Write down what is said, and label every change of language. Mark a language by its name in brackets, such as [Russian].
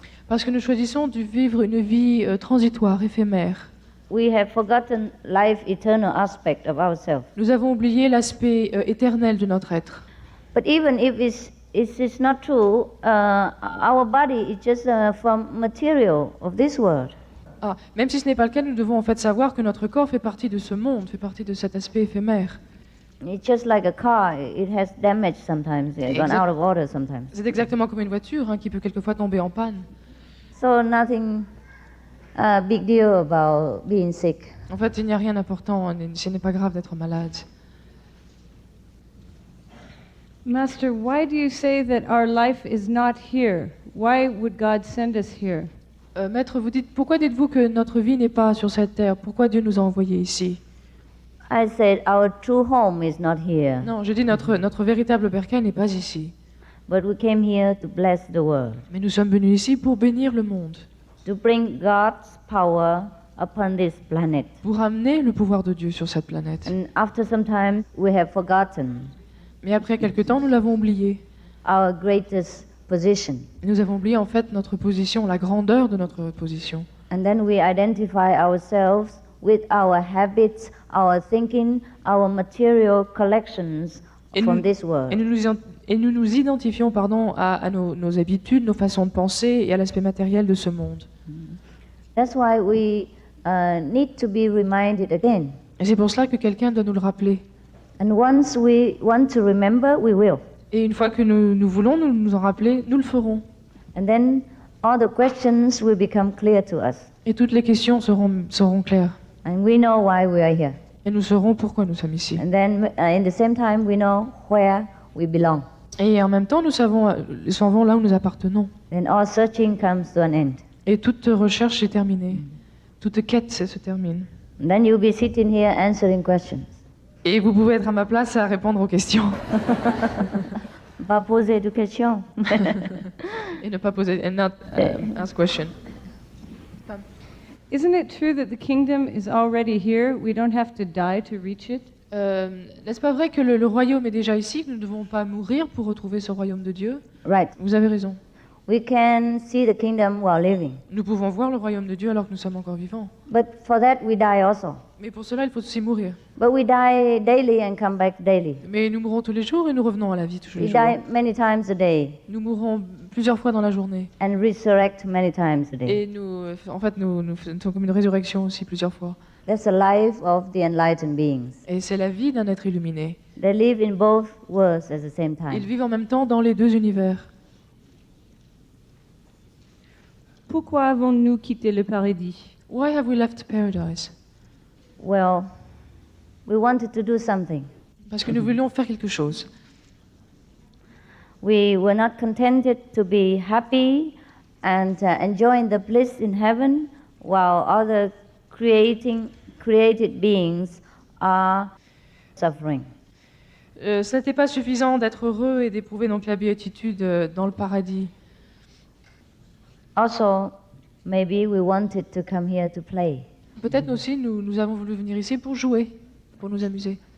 [French] Parce que nous choisissons de vivre une vie transitoire, éphémère. [English] We have forgotten life eternal aspect of ourselves. [French] Nous avons oublié l'aspect éternel de notre être. [English] But even if it's not true, our body is just from material of this world. [French] Ah, même si ce n'est pas le cas, nous devons en fait savoir que notre corps fait partie de ce monde, fait partie de cet aspect éphémère. [English] It's just like a car; it has damage sometimes, it's gone out of order sometimes. [French] C'est exactement comme une voiture qui peut quelquefois tomber en panne. [English] So nothing big deal about being sick. [French] En fait, il n'y a rien d'important, ce n'est pas grave d'être malade. [English] Master, why do you say that our life is not here? Why would God send us here? [French] Maître, pourquoi dites-vous que notre vie n'est pas sur cette terre? Pourquoi Dieu nous a envoyés ici? [English] I said our true home is not here, [French] Non, je dis notre véritable bercail n'est pas ici. [English] but we came here to bless the world, [French] Mais nous sommes venus ici pour bénir le monde, [English] to bring God's power upon this planet. [French] pour amener le pouvoir de Dieu sur cette planète. [English] And after some time, we have forgotten [French] Mais après quelque temps, nous l'avons oublié. [English] our greatest position. [French] Nous avons oublié en fait notre position, la grandeur de notre position. [English] And then we identify ourselves with our habits, our thinking, our material collections [French] Et [English] from [French] nous- [English] this world. [French] Et nous nous identifions à nos habitudes, nos façons de penser et à l'aspect matériel de ce monde. [English] That's why we need to be reminded again. [French] Et c'est pour cela que quelqu'un doit nous le rappeler. [English] And once we want to remember, we will. [French] Et une fois que nous voulons nous en rappeler, nous le ferons. [English] And then all the questions will become clear to us. [French] Et toutes les questions seront claires. [English] And we know why we are here. [French] Et nous saurons pourquoi nous sommes ici. [English] And then in the same time, we know where we belong. [French] Et en même temps, nous savons là où nous appartenons. [English] Then all searching comes to an end. [French] Et toute recherche est terminée. Toute quête se termine. [English] And then you'll be sitting here answering questions. [French] Et vous pouvez être à ma place à répondre aux questions. Pas poser de questions. Et ne pas poser, [English] and not ask question. Isn't it true that the kingdom is already here? We don't have to die to reach it? [French] N'est-ce pas vrai que le royaume est déjà ici, que nous ne devons pas mourir pour retrouver ce royaume de Dieu? [English] Right. [French] Vous avez raison. [English] We can see the kingdom while living. [French] Nous pouvons voir le royaume de Dieu alors que nous sommes encore vivants. [English] But for that, we die also. [French] Mais pour cela, il faut aussi mourir. [English] But we die daily and come back daily. [French] Mais nous mourrons tous les jours et nous revenons à la vie tous les [English] We [French] jours. [English] die many times a day [French] Nous mourrons plusieurs fois dans la journée. [English] and resurrect many times a day. [French] Et nous faisons comme une résurrection aussi plusieurs fois. [English] That's the life of the enlightened beings. [French] Et c'est la vie d'un être illuminé. [English] They live in both worlds at the same [French] Ils [English] time. [French] vivent en même temps dans les deux univers. Pourquoi avons-nous quitté le paradis? [English] Why have we left paradise? Well, we wanted to do something. [French] Parce que nous voulions faire quelque chose. [English] We were not contented to be happy and enjoying the bliss in heaven while other created beings are suffering. [French] Ce n'était pas suffisant d'être heureux et d'éprouver donc la béatitude dans le paradis. [English] Also, maybe we wanted to come here to play. [French] Peut-être aussi nous avons voulu venir ici pour jouer, pour nous amuser.